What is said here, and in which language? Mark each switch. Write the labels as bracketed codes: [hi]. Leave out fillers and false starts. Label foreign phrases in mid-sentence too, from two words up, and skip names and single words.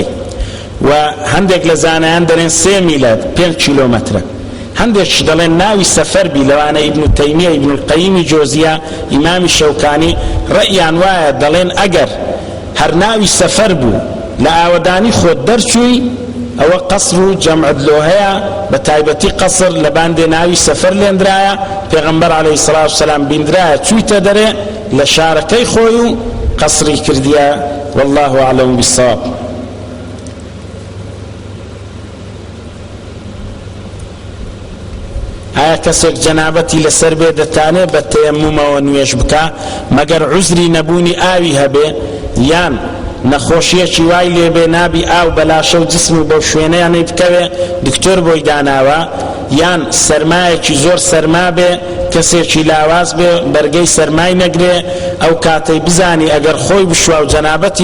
[ckb] و هەندێک لە زانایان دەڵێن 3 میلە 5 کیلۆمەترە هەندێکش دەڵێن ناوی سەفەربی لەوانە ئیبن تەیمیە ئیبن القەییمی جۆزیە ئیمامی شەوکانی ڕەئیان وایە دەڵێن ئەگەر هەر ناوی سەفەر بوو لە ئاوەدانی خۆت دەرچووی ئەوە قەسر و جەمعت لۆ هەیە بە تایبەتی قەسر لە باندێ ناوی سەفەر لێنرایە پێغەمبەر [ar] عەلەیهی سەڵات وسەلام [ckb] بیندرایە چوویتە دەرێ لە شارەکەی خۆی و قەسری کردیە [ar] والله أعلم بالصواب. [ckb] ئایا کەسێک جەنابەتی لەسەر بێ دەتانێت بە تەیەممومەوە نوێژ بکە مەگەر عوزری نەبوونی ئاوی هەبێ یان نەخۆشیەکی وای لێبێ نابی ئاو بەلاشە و جسم و بەو شوێنەیانەی بکەوێ دکتۆر بۆی داناوە یان سەرمایەکی زۆر سەرما بێ کەسێکی لاواز بێ بەرگەی سەرمای نەگرێ ئەو کاتەی بزانی ئەگەر خۆی بشوە و جەنابەتی